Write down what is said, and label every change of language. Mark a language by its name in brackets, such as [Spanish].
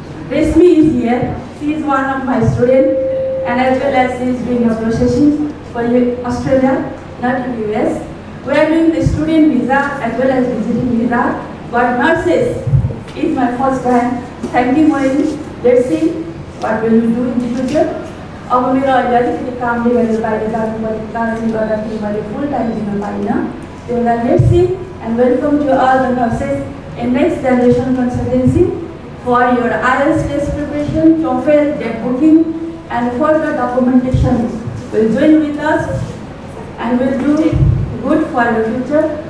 [English] Resmi is here. She is one of my students, and as well as she is doing a processing for Australia, not in US. We are doing the student visa as well as visiting visa. But nurses is my first time. Thank you, Moin. Let's see what will we do in the future. [Nepali] अब मेरो अहिले अलिकति कामले गरेर बाहिर जानुपर्ने कारणले गर्दाखेरि मैले फुल टाइम दिन पाइनँ. त्यही भएर [English] Let's see and welcome to all the nurses in next generation consultancy for your IELTS test preparation, TOEFL, jet booking, and further documentation. Will join with us and will do good for your future.